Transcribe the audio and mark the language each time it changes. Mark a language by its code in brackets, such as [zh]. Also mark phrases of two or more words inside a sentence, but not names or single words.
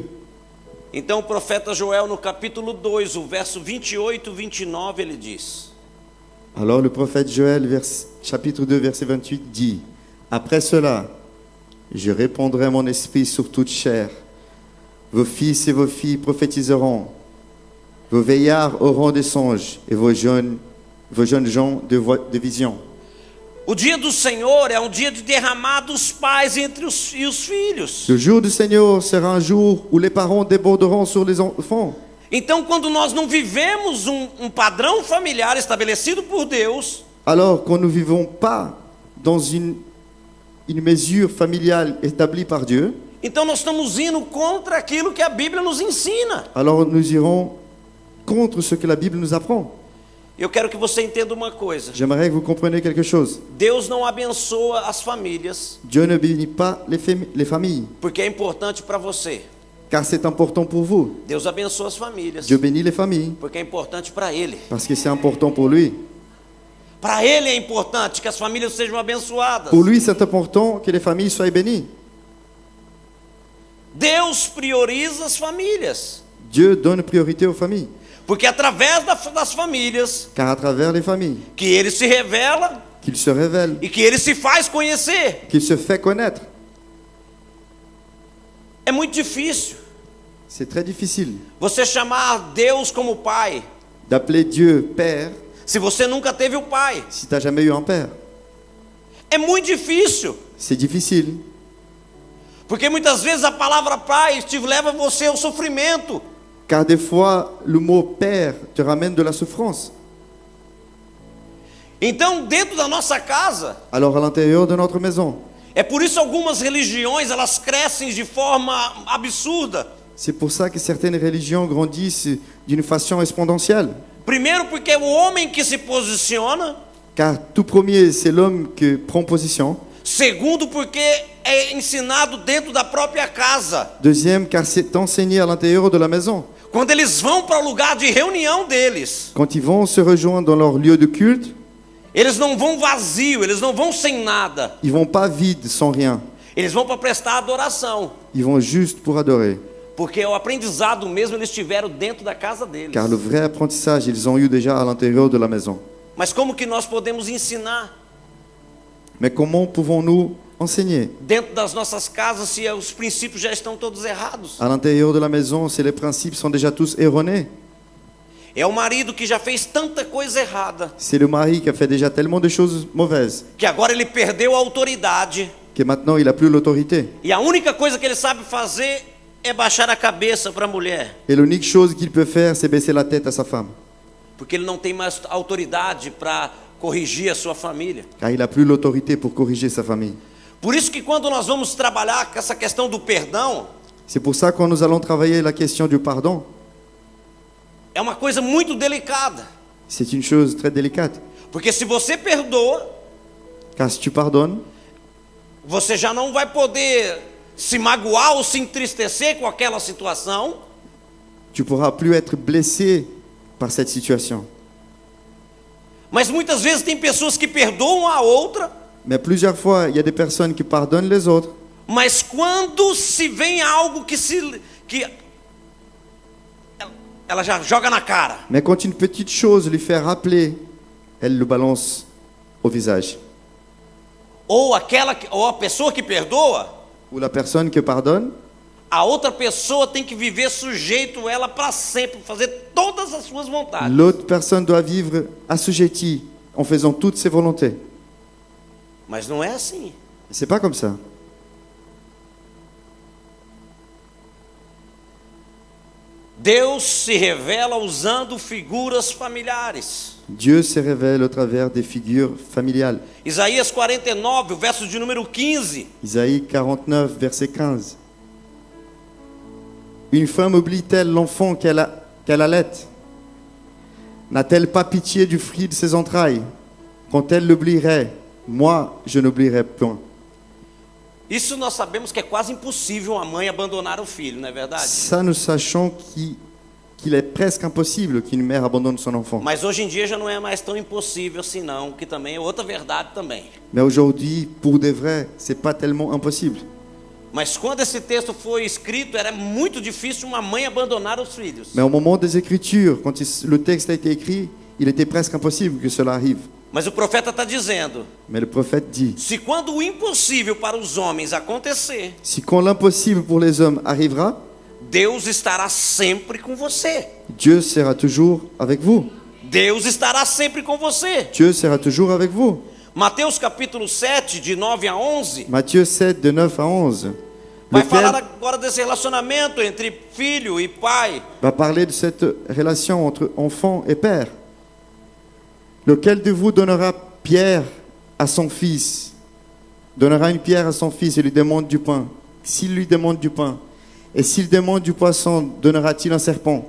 [pt] então o profeta Joel, no capítulo 2, o verso 28 e 29, ele diz: [fr] alors le prophète Joël, chapitre 2, verset 28, dit, « Après cela, je répandrai mon esprit sur toute chair. Vos fils et vos filles prophétiseront. Vos veillards auront des songes et vos jeunes gens de visions. » [pt] O dia do Senhor é um dia de derramar dos pais entre os filhos. [fr] Le jour du Seigneur sera un jour où les parents déborderont sur les enfants. [pt] Então, quando nós não vivemos um padrão familiar estabelecido por Deus, [fr] Alors, quand nous ne vivons pas dans une mesure familiale établie par Dieu, [pt] então nós estamos indo contra aquilo que a Bíblia nos ensina. [fr] alors nous irons contre ce que la Bible nous apprend. [pt] Eu quero que você entenda uma coisa. [fr] J'aimerais que vous compreniez quelque chose. [pt] Deus não abençoa as famílias [fr] Dieu ne bénit pas les familles, [pt] porque é importante para você. [fr] car c'est important pour vous. [pt] Deus abençoa as famílias [fr] Dieu bénit les familles, [pt] porque é importante para Ele. [fr] parce que c'est important pour lui. [pt] Para Ele é importante que as famílias sejam abençoadas. [fr] Pour lui, c'est important que les familles soient bénies. [pt] Deus prioriza as famílias, [fr] Dieu donne priorité aux familles, [pt] porque é através das famílias [fr] car à travers les familles, [pt] que Ele se revela [fr] qu'il se révèle, [pt] e que Ele se faz conhecer. [fr] qu'il se fait connaître. [pt] É muito difícil [fr] C'est très difficile [pt] você chamar Deus como pai [fr] d'appeler Dieu Père [pt] se você nunca teve o pai. [fr] si tu n'as jamais eu un père. [pt] É muito difícil, [fr] C'est difficile, [pt] porque muitas vezes a palavra pai te leva você ao sofrimento. [fr] car des fois, le mot Père te ramène de la souffrance. [pt] Então, dentro da nossa casa, [fr] Alors à l'intérieur de notre maison, [pt] é por isso algumas religiões, elas crescem de forma absurda. [fr] c'est pour ça que certaines religions grandissent d'une façon exponentielle. [pt] Primeiro porque é o homem que se posiciona. [fr] Car tout premier, c'est l'homme qui prend position. [pt] Segundo porque é ensinado dentro da própria casa. [fr] Deuxième, car c'est enseigné à l'intérieur de la maison. [pt] Quando eles vão para o lugar de reunião deles, [fr] Quand ils vont se rejoindre dans leur lieu de culte, [pt] eles não vão vazio, eles não vão sem nada. [fr] ils vont pas vides, sans rien. [pt] Eles vão para prestar adoração. [fr] Ils vont juste pour adorer. [pt] Porque o aprendizado mesmo eles tiveram dentro da casa deles. [fr] Car le vrai apprentissage, ils ont eu déjà à l'intérieur de la maison. [pt] Mas como que nós podemos ensinar [fr] Mais comment pouvons-nous enseigner [pt] dentro das nossas casas se os princípios já estão todos errados? [fr] à l'intérieur de la maison si les principes sont déjà tous erronés? [pt] É o marido que já fez tanta coisa errada, [fr] C'est le mari qui a fait déjà tellement de choses mauvaises [pt] que agora ele perdeu a autoridade. [fr] que maintenant il n'a plus l'autorité. [pt] E a única coisa que ele sabe fazer é baixar a cabeça para a mulher. [fr] Et l'unique chose qu'il peut faire, c'est baisser la tête à sa femme. [pt] Porque ele não tem mais autoridade para corrigir a sua família. [fr] Car il n'a plus l'autorité pour corriger sa famille. [pt] Por isso que quando nós vamos trabalhar com essa questão do perdão, [fr] C'est pour ça que quand nous allons travailler la question du pardon, [pt] é uma coisa muito delicada. [fr] c'est une chose très délicate. [pt] Porque se você perdoa, [fr] Car si tu pardonnes, [pt] você já não vai poder se magoar ou se entristecer com aquela situação. [fr] tu pourras plus être blessé par cette situation. [pt] Mas muitas vezes tem pessoas que perdoam a outra, [fr] Mais plusieurs fois, il y a des personnes qui pardonnent les autres. [pt] mas quando se vem algo que ela já joga na cara. [fr] Mais quand une petite chose lui fait rappeler, elle le balance au visage. [pt] Ou a pessoa que perdoa, [fr] Ou la personne qui pardonne, [pt] a outra pessoa tem que viver sujeito ela para sempre, fazer todas as suas vontades. [fr] l'autre personne doit vivre assujettie en faisant toutes ses volontés. [pt] Mas não é assim. [fr] C'est pas comme ça. [pt] Deus se revela usando figuras familiares. [fr] Dieu se révèle au travers des figures familiales. [pt] Isaías 49, o verso de número 15. [fr] Isaïe 49, verset 15. Une femme oublie-t-elle l'enfant qu'elle allait? N'a-t-elle pas pitié du fruit de ses entrailles? Quand elle l'oublierait, moi, je n'oublierai point. [pt] Isso nós sabemos que é quase impossível uma mãe abandonar o filho, não é verdade? [fr] Ça, nous sachons qu'il est presque impossible qu'une mère abandonne son enfant. [pt] Mas hoje em dia já não é mais tão impossível assim não, que também é outra verdade também. [fr] Mais aujourd'hui, pour de vrai, c'est pas tellement impossible. [pt] Mas quando esse texto foi escrito, era muito difícil uma mãe abandonar os filhos. [fr] Mais au moment des Écritures, quand le texte a été écrit, il était presque impossible que cela arrive. [pt] Mas o profeta está dizendo, [fr] Mais le prophète dit, [pt] se quando o impossível para os homens acontecer, [fr] si quand l'impossible pour les hommes arrivera, [pt] Deus estará sempre com você. [fr] Dieu sera toujours avec vous. [pt] Deus estará sempre com você. [fr] Dieu sera toujours avec vous. [pt] Mateus capítulo 7, de 9 a 11, [fr] Matthieu 7, de 9 à 11. [pt] vai [fr] Le [pt] falar [fr] Père [pt] agora desse relacionamento entre filho e pai. [fr] va parler de cette relation entre enfant et père. Lequel de vous donnera pierre à son fils, donnera une pierre à son fils et lui demande du pain? S'il lui demande du pain, et s'il demande du poisson, donnera-t-il un serpent?